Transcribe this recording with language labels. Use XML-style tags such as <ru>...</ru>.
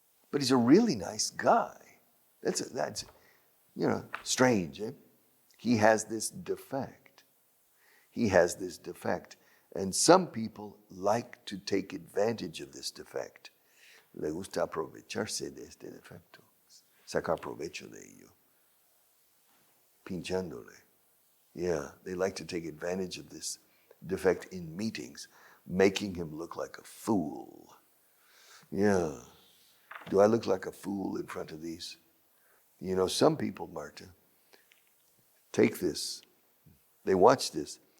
<en>But he's a really nice guy. That's strange, eh? He has this defect. And some people like to take advantage of this defect.</en> <es>Le gusta aprovecharse de este defecto. Sacar provecho de ello. Pinchándole.</es> <en>Yeah, they like to take advantage of this defect in meetings, making him look like a fool. Yeah. Do I look like a fool in front of these? Some people, Marta, take this. They watch this.</en>